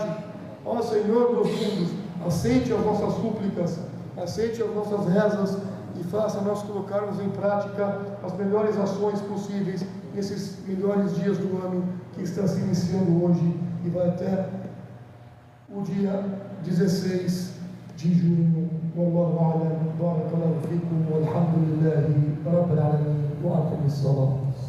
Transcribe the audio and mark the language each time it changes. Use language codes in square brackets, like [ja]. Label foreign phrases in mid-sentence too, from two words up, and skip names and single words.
[pt] Ó Senhor dos mundos, aceite as nossas súplicas, aceite as nossas rezas e faça nós colocarmos em prática as melhores ações possíveis nesses melhores dias do ano que está se iniciando hoje e vai até o dia 16 de junho. [ar] والله أعلم. بارك الله فيكم والحمد لله رب العالمين وأقم الصلاة.